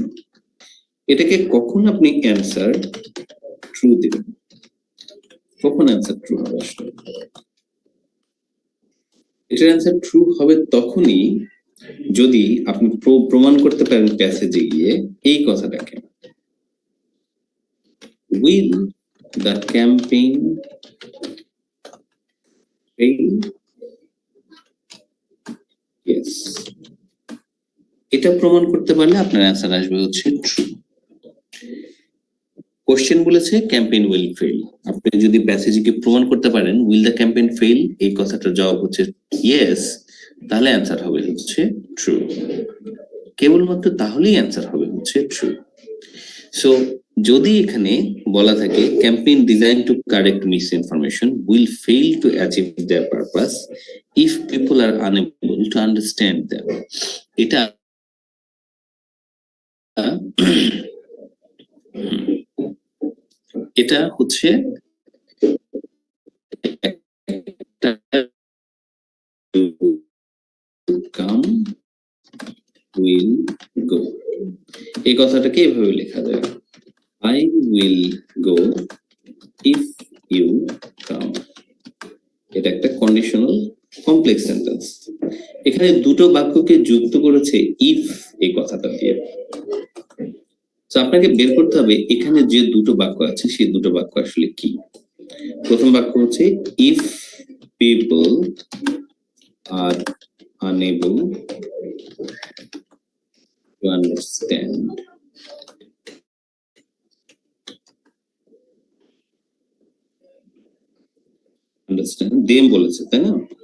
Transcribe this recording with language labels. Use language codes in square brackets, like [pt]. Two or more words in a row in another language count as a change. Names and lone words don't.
[bn] এটাকে কখন আপনি [en] answer true [bn] দিবেন? কখন [en] answer true [bn] হবে? আসলে এটার [en] answer true [bn] হবে তখনই যদি আপনি প্রমাণ করতে পারেন প্যাসেজে গিয়ে এই কথাটাকে, [en] will the campaign fail? Yes, [bn] এটা প্রমাণ করতে পারলে আপনার অ্যান্সার আসবে হচ্ছে ট্রু। কোশ্চেন বলেছে [en] campaign will fail, [bn] আপনি যদি প্যাসেজকে প্রমাণ করতে পারেন [en] will the campaign fail [bn] এই কথাটার জবাব হচ্ছে ইয়েস, তাহলে অ্যান্সার হবে হচ্ছে ট্রু, কেবলমাত্র তাহলেই অ্যান্সার হবে হচ্ছে ট্রু। [en] সো [bn] যদি এখানে বলা থাকে [en] campaign designed to correct misinformation will fail to achieve their purpose if people are unable to understand them, [bn] এটা এটা হচ্ছে [en] come will go, [bn] এই কথাটাকে এভাবে লেখা যায়, [en] I will go if you come। [bn] এটা একটা [en] conditional complex sentence. [bn] এখানে দুটো বাক্যকে যুক্ত করেছে ইফ এই কথাটা দিয়ে। তো আপনাকে বের করতে হবে এখানে যে দুটো বাক্য আছে সেই দুটো বাক্য আসলে কি। প্রথম বাক্য হচ্ছে [en] if people are unable to understand, them [bn] বলেছে তাই না?